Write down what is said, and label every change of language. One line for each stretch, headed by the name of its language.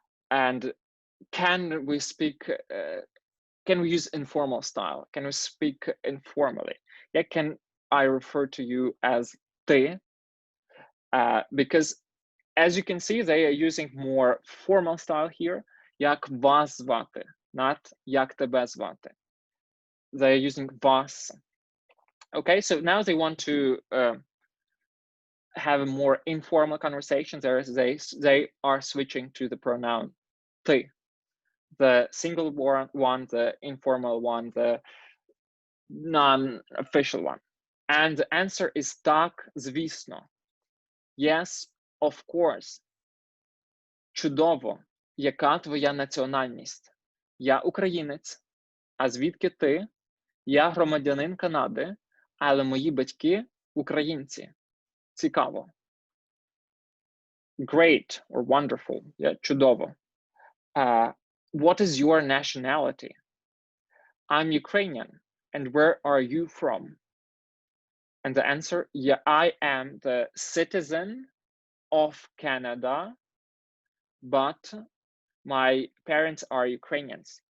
English: And can we speak, can we use informal style? Can we speak informally? Yeah, can I refer to you as ты? Because as you can see, they are using more formal style here.
Ukrainian: Як вас звати,
English: not
Ukrainian: як тебе звати.
English: They're using вас. Okay, so now they want to have a more informal conversation. They are switching to the pronoun ты. The single one, the informal one, the non-official one. And the answer is
Ukrainian: так, звісно.
English: Yes, of course.
Ukrainian: Чудово. Яка твоя національність? Я українець. А звідки ти? Я громадянин Канади, але мої батьки українці. Цікаво.
English: Great or wonderful. Yeah,
Ukrainian: чудово.
English: What is your nationality? I'm Ukrainian. And where are you from? And the answer, yeah, I am the citizen of Canada, but my parents are Ukrainians.